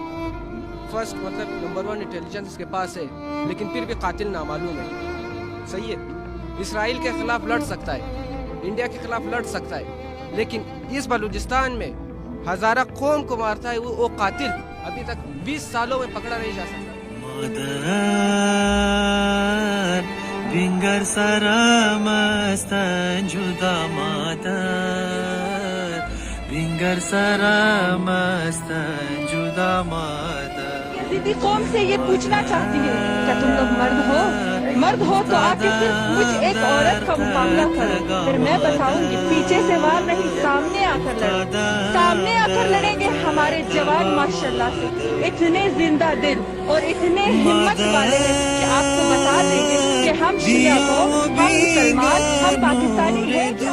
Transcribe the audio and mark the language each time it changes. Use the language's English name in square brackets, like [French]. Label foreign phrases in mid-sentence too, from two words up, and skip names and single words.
[Urdu] فرسٹ مطلب نمبر 1 انٹیلیجنس اس کے پاس ہے لیکن پھر بھی قاتل نامعلوم ہے. صحیح ہے. اسرائیل کے خلاف لڑ سکتا ہے, انڈیا کے خلاف لڑ سکتا ہے, لیکن اس بلوچستان میں ہزارہ قوم کو مارتا ہے وہ قاتل ابھی تک 20 سالوں میں پکڑا نہیں جا سکتا. [Persian] بینگر سرا مستن جدا مادر, بینگر سرا مستن جدا مادر. [Urdu] یزیدی قوم سے یہ پوچھنا چاہتی ہے کیا تم لوگ مرد ہو تو آ کے صرف مجھ ایک عورت کا مقابلہ کرو, پھر میں بتاؤں گی پیچھے سے وار نہیں سامنے آ کر لڑو. سامنے آ کر لڑیں گے ہمارے جوان ماشاءاللہ سے اتنے زندہ دل اور اتنے ہمت والے ہیں کہ آپ کو بتا دیں گے کہ ہم شیعہ قوم, ہم مسلمان, ہم پاکستانی ہیں.